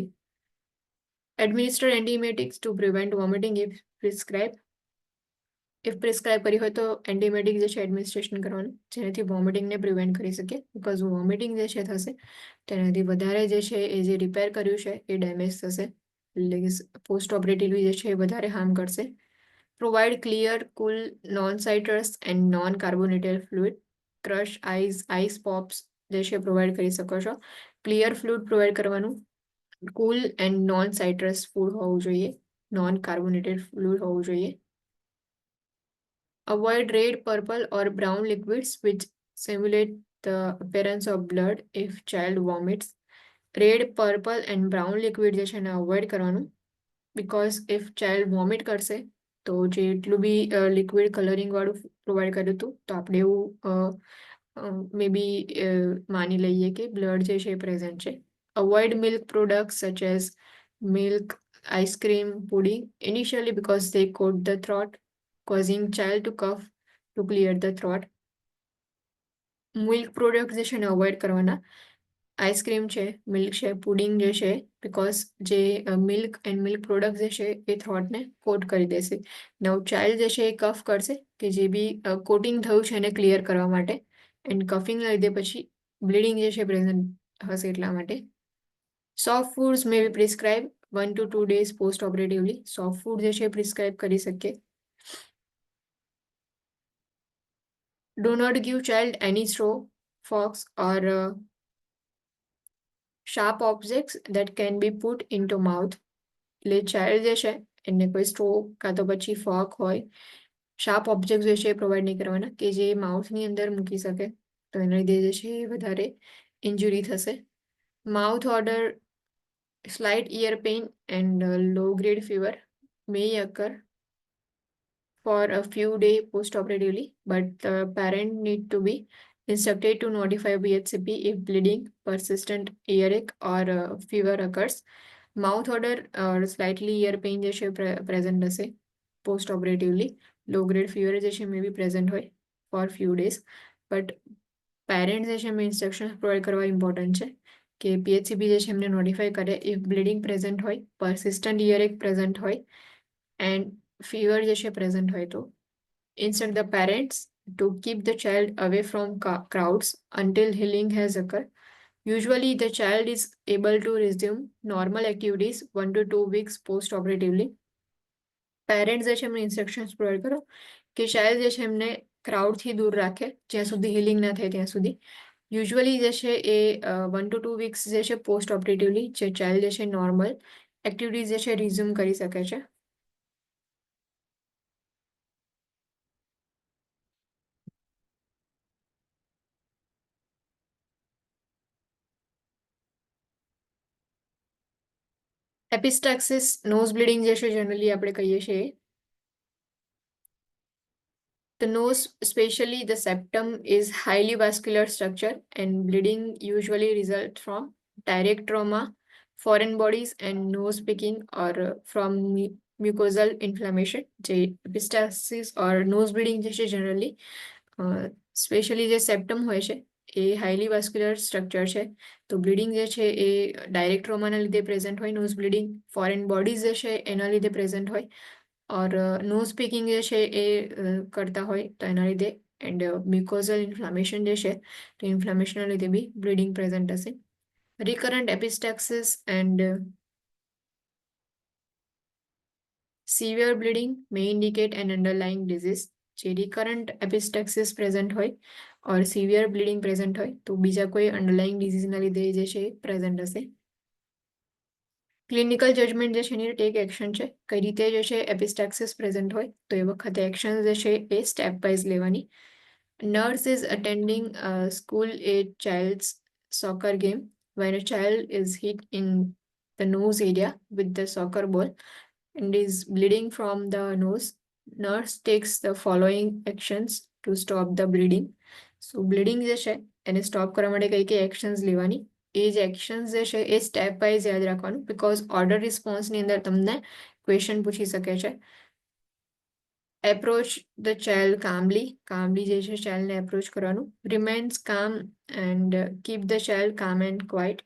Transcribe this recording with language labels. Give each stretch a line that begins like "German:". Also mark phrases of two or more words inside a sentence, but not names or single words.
English: administer antiemetics to prevent vomiting if prescribe. if prescribe
Gujarati: કરી હોય તો એન્ટીમેટિક જે છે એડમિનિસ્ટ્રેશન કરવાનું જેનાથી વોમિટિંગને પ્રિવેન્ટ કરી શકીએ. બિકોઝ વોમિટિંગ જે છે થશે તેનાથી વધારે જે છે એ જે રિપેર કર્યું છે એ ડેમેજ થશે, એટલે કે
English: post operatively
Gujarati: જે છે એ વધારે હાર્મ કરશે.
English: Provide clear, cool, non-citrus and non-carbonated fluid. Crush ice pops
Gujarati: જે છે પ્રોવાઈડ કરી શકો છો.
English: clear fluid
Gujarati: પ્રોવાઈડ કરવાનું.
English: cool and non citrus food
Gujarati: હોવું જોઈએ,
English: non carbonated fluid
Gujarati: હોવું જોઈએ.
English: Avoid red, purple or brown liquids which simulate the appearance of blood if child vomits. red, purple and brown liquid
Gujarati: જે છે એને અવોઇડ કરવાનું.
English: because if child vomit
Gujarati: કરશે તો જેટલું બી લિક્વિડ કલરિંગ વાળું પ્રોવાઈડ કર્યું હતું તો આપણે એવું
English: may be
Gujarati: માની લઈએ કે બ્લડ જે છે એ પ્રેઝન્ટ છે.
English: avoid milk products such as milk, ice cream, pudding initially because they coat the throat, causing child to cough to clear the throat. milk product
Gujarati: જે છે એને અવોઇડ કરવાના. આઈસ્ક્રીમ છે, મિલ્ક છે, પુડિંગ જે છે, બિકોઝ જે
English: milk and milk product
Gujarati: જે છે એ થ્રોટને કોટ કરી દેશે.
English: now child
Gujarati: જે છે એ કફ કરશે કે જે બી કોટિંગ થયું છે એને ક્લિયર કરવા માટે, એન્ડ કફિંગના લીધે પછી બ્લીડિંગ જે છે પ્રેઝન્ટ હશે એટલા માટે.
English: soft foods may be prescribe 1 to 2 days post operatively. soft food
Gujarati: જે છે પ્રિસ્ક્રાઇબ કરી શકીએ.
English: Do not give child any straw, forks or sharp objects that can be put into mouth.
Gujarati: એટલે ચાઇલ્ડ જે છે એને કોઈ સ્ટ્રો કાં તો પછી ફોક હોય,
English: sharp object
Gujarati: જે છે એ પ્રોવાઈડ નહીં કરવાના કે જે માઉથની અંદર મૂકી શકે, તો એના લીધે જે છે એ વધારે ઇન્જુરી થશે.
English: mouth odor, slight ear pain and low grade fever may occur for a few days post-operatively, but the parent need to be instructed to notify BHCP if bleeding, persistent earache or fever occurs. Mouth odor or slightly ear pain
Gujarati: જે છે
English: present હશે post-operatively. Low grade fever
Gujarati: જે છે
English: may be present હોય for few days, but parent
Gujarati: જે છે એમને
English: instructions provide કરવા important
Gujarati: છે કે PHCP જે છે એમને
English: notify કરે if bleeding present હોય, persistent earache present હોય and
Gujarati: ફીવર જે છે પ્રેઝન્ટ હોય તો
English: instruct the parents to keep the child away from crowds until healing has occurred. Usually, the child is able to resume normal activities 1 to 2 weeks post-operatively.
Gujarati: પેરેન્ટ્સ જે છે એમને
English: instructions provide
Gujarati: કરો કે ચાઇલ્ડ જે છે એમને ક્રાઉડથી દૂર રાખે જ્યાં સુધી હિલિંગ ના થાય ત્યાં સુધી. યુઝ્યુઅલી જે છે એ
English: 1 to 2 weeks
Gujarati: જે છે
English: post operatively
Gujarati: જે ચાઇલ્ડ જે છે
English: normal activities
Gujarati: જે છે રિઝ્યુમ કરી શકે છે.
English: epistaxis nose bleeding
Gujarati: જે છે જનરલી આપણે કહીએ છીએ.
English: The nose, especially the septum, is highly vascular structure and bleeding usually results from direct trauma, foreign bodies and nose picking or from mucosal inflammation. Epistaxis or nose bleeding
Gujarati: જે છે generally સ્પેશિયલી જે સેપ્ટમ હોય છે એ
English: highly vascular structure
Gujarati: છે તો બ્લીડિંગ જે છે એ ડાયરેક્ટ ટ્રોમાના લીધે પ્રેઝન્ટ હોય
English: nose bleeding, foreign bodies
Gujarati: જે છે એના લીધે પ્રેઝન્ટ હોય और
English: nose picking
Gujarati: જે છે એ કરતા હોય તો એના લીધે
English: and mucosal inflammation
Gujarati: જે છે તો ઇન્ફ્લામેશનના લીધે બી બ્લીડિંગ પ્રેઝન્ટ હશે.
English: recurrent epistaxis and severe bleeding may indicate an underlying disease.
Gujarati: જે
English: recurrent epistaxis
Gujarati: પ્રેઝન્ટ હોય ઓર
English: severe bleeding
Gujarati: પ્રેઝન્ટ હોય તો બીજા કોઈ અંડરલાઇંગ ડિઝીઝના લીધે જે છે પ્રેઝન્ટ હશે.
English: clinical judgment
Gujarati: જે છે એની
English: take action
Gujarati: છે કઈ રીતે જે છે એપિસ્ટાક્સિસ પ્રેઝન્ટ હોય તો એ વખતે એક્શન જે છે એ
English: step wise
Gujarati: લેવાની.
English: nurse is attending school a child's soccer game when a child is hit in the nose area with the soccer ball and is bleeding from the nose. Nurse takes the following actions to stop the bleeding. So bleeding
Gujarati: જે છે એને સ્ટોપ કરવા માટે કઈ કઈ એક્શન્સ લેવાની એ જે એક્શન્સ જે છે એ
English: step wise
Gujarati: યાદ રાખવાનું બીકોઝ ઓર્ડર રિસ્પોન્સની અંદર તમને ક્વેશ્ચન પૂછી શકે છે.
English: approach the child calmly
Gujarati: જે છે ચાઇલ્ડને એપ્રોચ કરવાનું.
English: remains calm and keep the child calm and quiet.